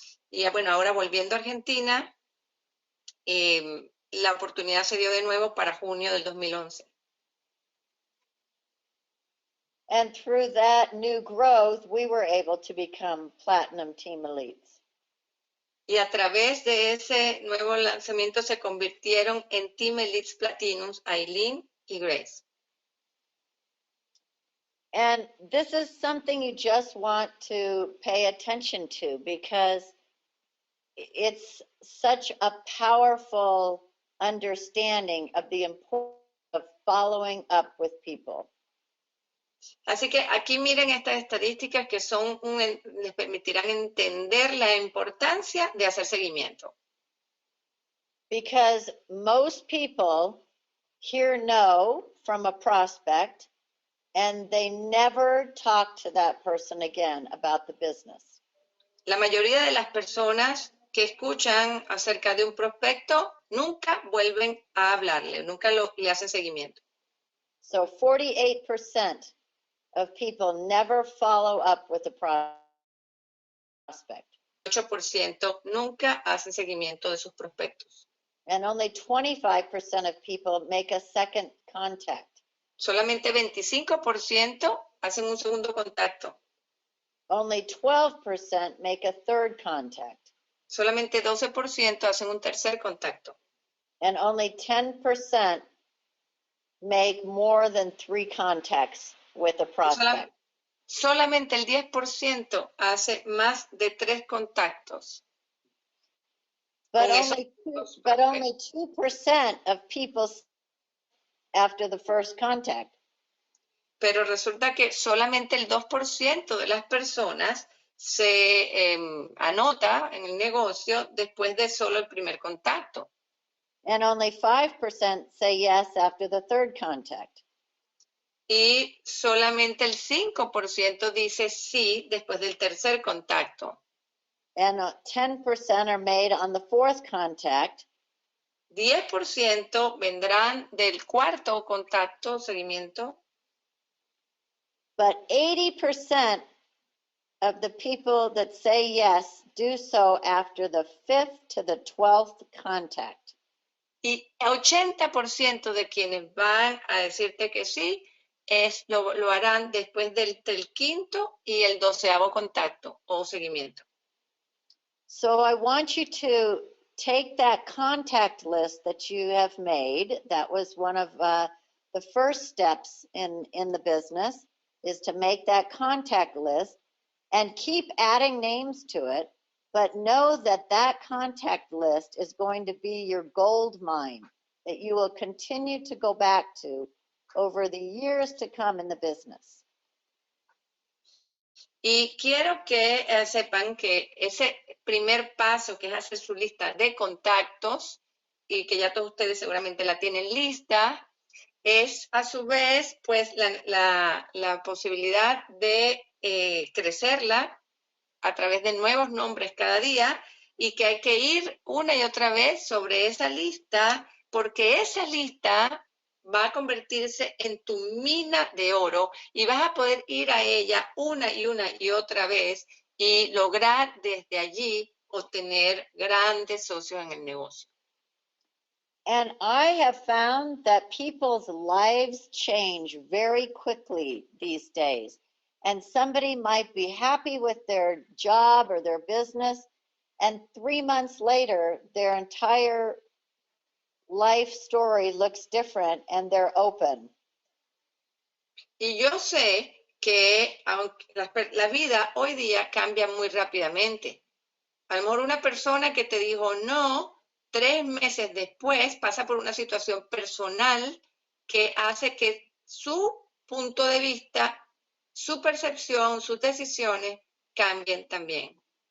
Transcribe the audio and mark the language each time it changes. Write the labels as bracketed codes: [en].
[es] Y bueno, ahora volviendo a Argentina, la oportunidad se dio de nuevo para junio del 2011. [en] And through that new growth, we were able to become Platinum Team Elites. [es] Y a través de ese nuevo lanzamiento se convirtieron en Team Elites Platinums Aileen y Grace. [en] And this is something you just want to pay attention to, because it's such a powerful understanding of the importance of following up with people. [es] Así que aquí miren estas estadísticas que son les permitirán entender la importancia de hacer seguimiento. [en] Because most people hear no from a prospect and they never talk to that person again about the business. [es] La mayoría de las personas que escuchan acerca de un prospecto nunca vuelven a hablarle, nunca le hacen seguimiento. [en] So 48% of people never follow up with a prospect. [es] 8% nunca hacen seguimiento de sus prospectos. [en] And only 25% of people make a second contact. [es] Solamente 25% hacen un segundo contacto. [en] Only 12% make a third contact. [es] Solamente 12% hacen un tercer contacto. [en] And only 10% make more than 3 contacts with a prospect. [es] Solamente el 10% hace más de 3 contactos. [en] But only 2% of people after the first contact. [es] Pero resulta que solamente el 2% de las personas se anota en el negocio después de solo el primer contacto. [en] And only 5% say yes after the third contact. [es] Y solamente el 5% dice sí después del tercer contacto. [en] And 10% are made on the fourth contact. [es] 10% vendrán del cuarto contacto, seguimiento. [en] But 80% of the people that say yes do so after the 5th to the 12th contact. [es] Y 80% de quienes van a decirte que sí, lo harán después del quinto y el 12º contacto o seguimiento. [en] So I want you to take that contact list that you have made. That was one of the first steps in the business, is to make that contact list and keep adding names to it, but know that that contact list is going to be your gold mine that you will continue to go back to over the years to come in the business. [es] Y quiero que sepan que ese primer paso, que es hacer su lista de contactos, y que ya todos ustedes seguramente la tienen lista, es a su vez pues la posibilidad de crecerla a través de nuevos nombres cada día y que hay que ir una y otra vez sobre esa lista porque esa lista va a convertirse en tu mina de oro y vas a poder ir a ella una y otra vez y lograr desde allí obtener grandes socios en el negocio. [en] And I have found that people's lives change very quickly these days. And somebody might be happy with their job or their business, and 3 months later, their entire life story looks different and they're open. [es] Y yo sé que aunque la vida hoy día cambia muy rápidamente. A lo mejor una persona que te dijo no, 3 meses después pasa por una situación personal que hace que su punto de vista, su percepción, sus decisiones cambien también.